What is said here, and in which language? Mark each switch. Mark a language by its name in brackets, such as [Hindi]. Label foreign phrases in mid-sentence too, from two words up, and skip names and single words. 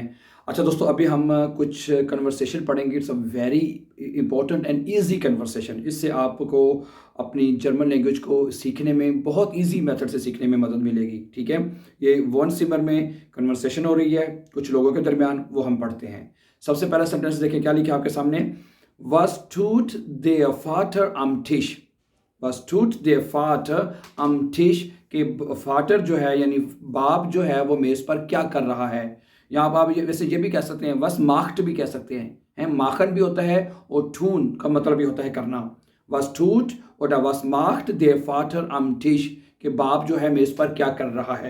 [Hindi] अच्छा दोस्तों, अभी हम कुछ कन्वर्सेशन पढ़ेंगे। [English] it's a very important and easy conversation. [Hindi] इससे आपको अपनी जर्मन लैंग्वेज को सीखने में बहुत [English] easy method [Hindi] से सीखने में मदद मिलेगी। ठीक है, ये वन सिमर में कन्वर्सेशन हो रही है कुछ लोगों के दरमियान, वो हम पढ़ते हैं। सबसे पहला सेंटेंस देखें, क्या लिखा आपके सामने। [German] Was tut der Vater am Tisch? Was tut der Vater am Tisch? [Hindi] कि फाटर जो है यानी बाप जो है वो मेज़ पर क्या कर रहा है। यहाँ पर आप वैसे ये भी कह सकते हैं, [German] was macht [Hindi] भी कह सकते हैं माखन भी होता है और ठून का मतलब भी होता है करना। [German] was tut [Hindi] और [German] was macht der Vater am Tisch, [Hindi] कि बाप जो है मेज़ पर क्या कर रहा है।